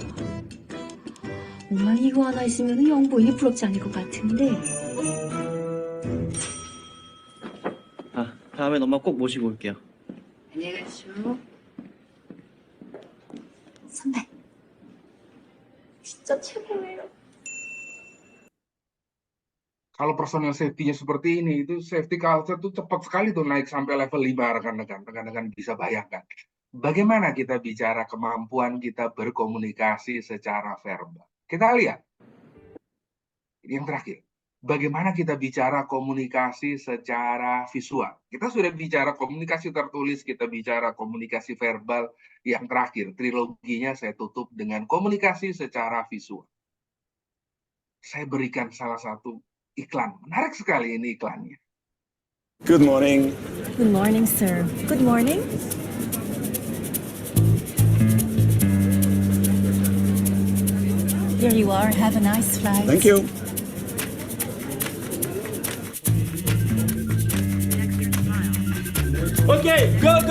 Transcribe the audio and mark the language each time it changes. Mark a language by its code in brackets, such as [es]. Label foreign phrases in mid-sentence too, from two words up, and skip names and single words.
[ko] 엄마는 이거 하나 있으면 영부인이 부럽지 않을 것 같은데. 다음엔 엄마 꼭 모시고 올게요. 안녕히 가시오. 선배, 진짜 최고예요. [id] Kalau [en] personal safety- [id] nya seperti ini, itu [en] safety culture [id] itu cepat sekali tuh naik sampai level 5, rekan-rekan. Rekan-rekan bisa bayangkan. Bagaimana kita bicara kemampuan kita berkomunikasi secara verbal. Kita lihat. Ini yang terakhir. Bagaimana kita bicara komunikasi secara visual. Kita sudah bicara komunikasi tertulis, kita bicara komunikasi verbal. Yang terakhir, triloginya saya tutup dengan komunikasi secara visual. Saya berikan salah satu iklan. Menarik sekali ini iklannya. [en] Good morning. Good morning, sir. Good morning. Here you are. Have a nice flight. Thank you. Okay, go.